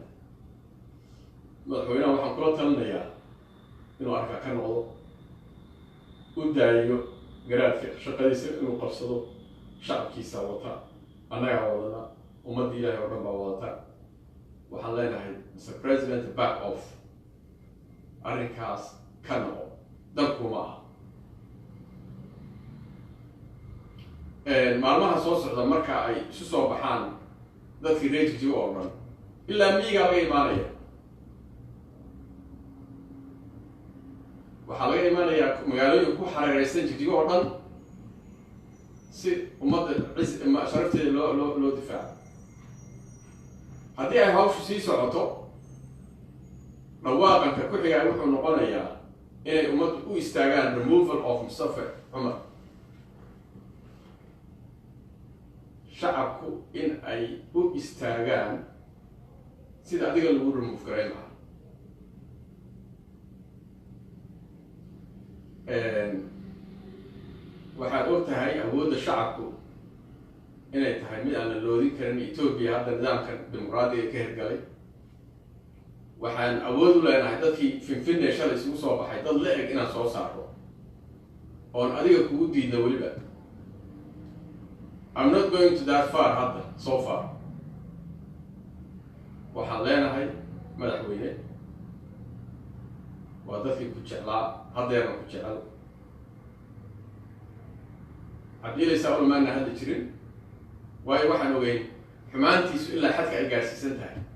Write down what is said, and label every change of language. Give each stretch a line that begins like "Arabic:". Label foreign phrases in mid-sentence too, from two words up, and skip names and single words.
Somali: madaxweynaha waxaan kula talinayaa inuu arkaa ka noqdo, u daayo garaadka shaqadiisa inuu qabsado, shacabkiisa wata, annagaa wadana, ummadda ilaahay oo dhan baa wadata. waxaan leenahay
English: Mr. President back off,
Somali: arrinkaas ka noqo, dalkuma aha. maalmaha soo socda marka ay isu soo baxaan dadkii reer Jigre oo dhan ilaa miyigaa laga imaanaya. waxaa laga imaanayaa magaalooyinka ku xareereysan Jigre oo dhan si ummadda sharafteeda loo difaaco. haddii ay hawshu sii socoto, dhawaaqanka ku xigaa wuxuu noqonayaa inay ummaddu u istaagaan
English: removal of Mustafa Cumar.
Somali: shacabku in ay u istaagaan sida adiga lagu remove gareyn lahaa. waxaad og tahay awoodda shacabku inay tahay mid aan la loodin karin. Ethiopia hadda nidaamkan dimuqraadiga ka hirgalay, waxaan awood u leenahay dadkii finfinne shalay isugu soo baxay dad la eg inaan soo saaro oon adiga kugu diidna weliba.
English: I'm not going to that far hadda so far.
Somali: waxaan leenahay madaxweyne waa dadkii ku jeclaa haddeerna ku jecel. cabdiilaysaa ulmaana hadda jirin, waayo waxaan ogeyn xumaantiisu ilaa xadka ay gaarsiisan tahay.